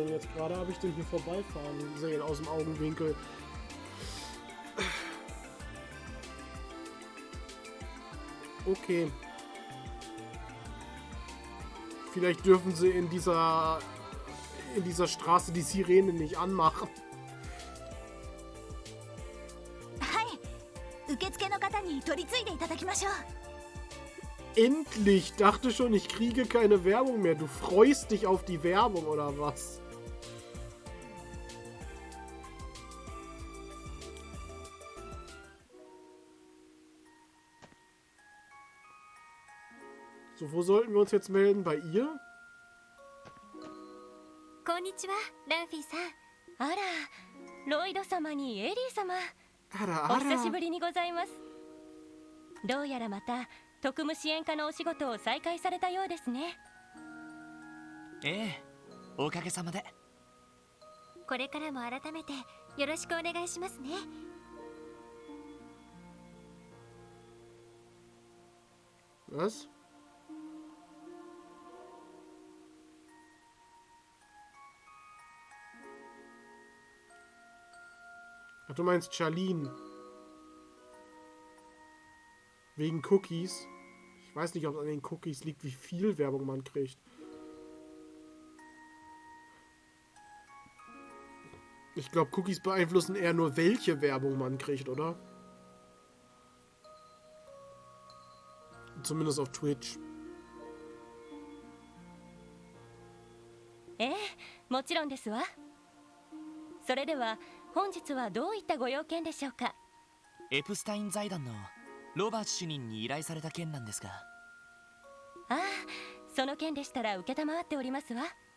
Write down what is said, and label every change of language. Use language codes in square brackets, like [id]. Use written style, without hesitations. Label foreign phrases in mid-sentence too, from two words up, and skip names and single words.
[de] Und jetzt gerade habe ich den hier vorbeifahren sehen aus dem Augenwinkel. Okay. Vielleicht dürfen sie in dieser Straße die Sirene nicht anmachen. [ja] はい、受付の方に取り次いでいただきましょう。 [de] Endlich! Dachte schon, ich kriege keine Werbung mehr. Du freust dich auf die Werbung, oder was? So, wo sollten wir uns jetzt melden? Bei ihr? [ja] こんにちは、ランフィーさん。あら、ロイド様にエリー様。あらお久しぶりにございます。どうやらまた特務支援課のお仕事を再開されたようですね。ええ、おかげさまで。これからも改めてよろしくお願いしますね。 [de] Was? Ach, du meinst Charlene. Wegen Cookies. Ich weiß nicht, ob es an den Cookies liegt, wie viel Werbung man kriegt. Ich glaube, Cookies beeinflussen eher nur, welche Werbung man kriegt, oder? Zumindest auf Twitch. [ja] ええ、もちろんですわ。それでは本日はどういったご用件でしょうか。エプスタイン財団のロバート主任に依頼された件なんですが。ああ、その件でしたら承っておりますわ。